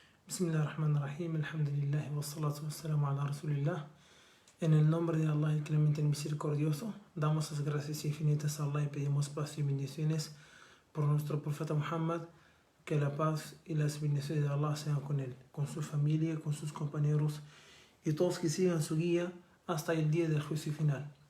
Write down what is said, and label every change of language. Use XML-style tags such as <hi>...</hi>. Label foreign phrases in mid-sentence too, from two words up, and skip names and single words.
<ar>بسم الله الرحمن الرحيم، الحمد لله، والصلاة والسلام على رسول الله.</ar> <es>En el nombre de Allah, el clemente y misericordioso, damos las gracias infinitas a Allah y pedimos paz y bendiciones por nuestro profeta Muhammad, que la paz y las bendiciones de Allah sean con él, con su familia, con sus compañeros y todos que sigan su guía hasta el día del juicio final.</es>